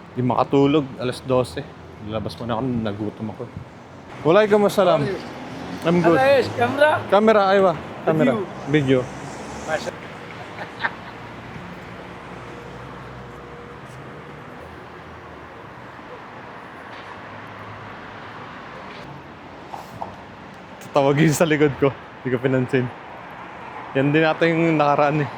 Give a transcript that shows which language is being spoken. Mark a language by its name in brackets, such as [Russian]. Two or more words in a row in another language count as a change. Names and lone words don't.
[Filipino] Di makatulog, alas 12. Nilabas mo na ako, nagutom ako. [Arabic] وعليكم السلام. [English] I'm good. [Arabic] هذا ايش كاميرا؟ [English] Camera, aywa. Camera. Video. [Arabic] ما شاء [Filipino] Tatawagin sa likod ko. Hindi ko pinansin. Yan din natin yung nakaraan eh.